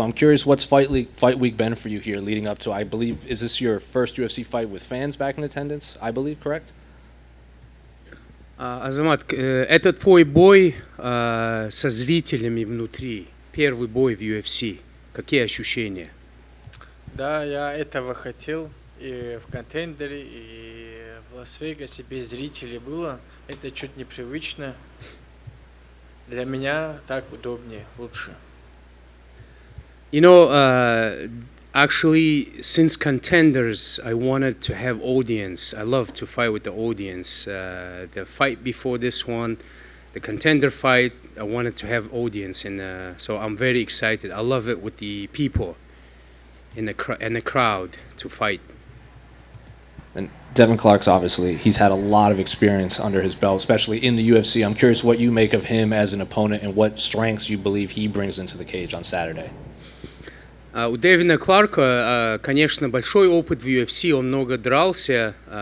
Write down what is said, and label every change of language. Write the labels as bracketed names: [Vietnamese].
[English] I'm curious, what's fight week been for you here leading up to, I believe, is this your first UFC fight with fans back in attendance, I believe, correct? [Russian] Азамат, это твой бой со зрителями внутри. Первый бой в UFC. Какие ощущения? Да, я этого хотел и в контендере, и в Лас-Вегасе без зрителей было. Это чуть непривычно. Для меня так удобнее, лучше. [English] You know, actually, since contenders, I wanted to have audience. I love to fight with the audience. The fight before this one, the contender fight, I wanted to have audience, and so I'm very excited. I love it with the people in the crowd to fight. And Devin Clark's obviously, he's had a lot of experience under his belt, especially in the UFC. I'm curious what you make of him as an opponent and what strengths you believe he brings into the cage on Saturday. [Russian] У Дэвина Кларка, конечно, большой опыт в UFC, он много дрался.